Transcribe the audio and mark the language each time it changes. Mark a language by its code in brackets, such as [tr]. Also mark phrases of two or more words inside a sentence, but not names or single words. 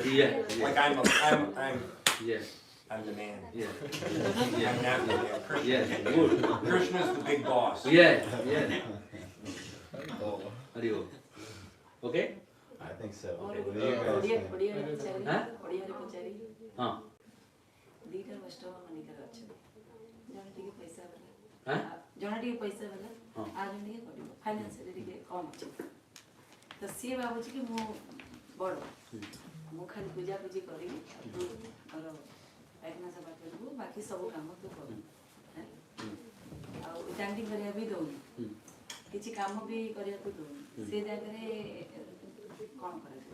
[en] Like I'm the man. I'm not the man. Krishna. Krishna's the big boss. Okay? I think so. What do you guys think? Huh? [or] ଜଣ ଟିକେ ପଇସା ଦେଲା ଆଉ ଜଣ ଟିକେ କରିବ ଫାଇନାନ୍ସିଆଲି ଟିକେ କମ୍ ଅଛି ତ ସିଏ ଭାବୁଛି କି ମୁଁ ବଡ଼ ମୁଁ ଖାଲି ପୂଜାପୂଜି କରିବି ମୋର ପାଇଖାନା ସଫା କରିବୁ ବାକି ସବୁ କାମ ତୁ କରୁ ଆଉ ଚାଣ୍ଡି କରିବା ବି ଦଉନି କିଛି କାମ ବି କରିବାକୁ ଦଉନି ସେ ଜାଗାରେ କ'ଣ କରାଯିବ